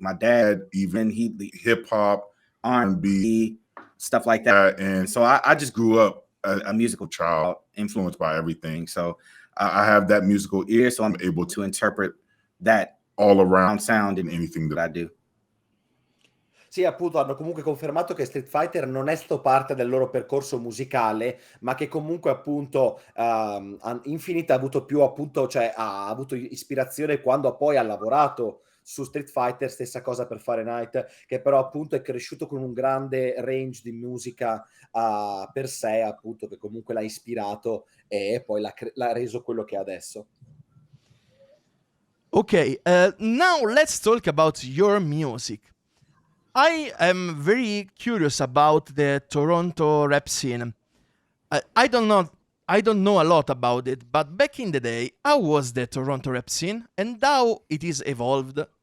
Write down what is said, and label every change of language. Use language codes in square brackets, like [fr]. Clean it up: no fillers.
[en] My dad, even hip hop, R&B, stuff like that. And so I just grew up a musical child, influenced by everything. So I have that musical ear, so I'm able to interpret that all around sound in anything that I do. [it] Sì, appunto hanno comunque confermato che Street Fighter non è stato parte del loro percorso musicale, ma che comunque appunto Infinite ha avuto più appunto, cioè ha avuto ispirazione quando poi ha lavorato su Street Fighter, stessa cosa per FaRe'N'HiTe, che però appunto è cresciuto con un grande range di musica per sé, appunto, che comunque l'ha ispirato e poi l'ha reso quello che è adesso. [en] Okay, now let's talk about your music. I am very curious about the Toronto rap scene. I don't know a lot about it, but back in the day, how was the Toronto rap scene and how it is evolved?